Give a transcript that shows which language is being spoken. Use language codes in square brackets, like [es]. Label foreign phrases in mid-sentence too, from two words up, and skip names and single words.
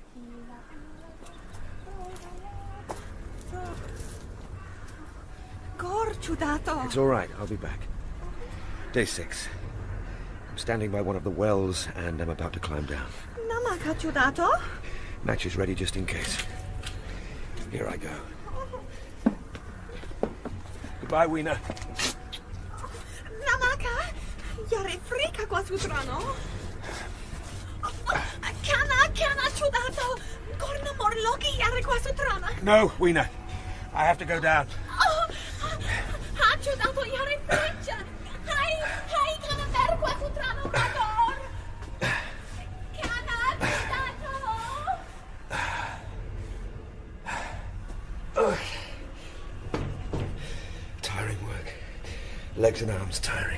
[en] It's all right, I'll be back. Day 6. I'm standing by one of the wells and I'm about to climb down. Match is ready just in case. Here I go. Goodbye, Weena. Namaka, yare frika qua sutrano. Kana chudato. Corna morlogi yare qua sutrana. No, Weena. I have to go down. Ha chudato yare frika. Hai kana ver qua sutrano mador. Kana chudato. Tiring work. Legs and arms tiring.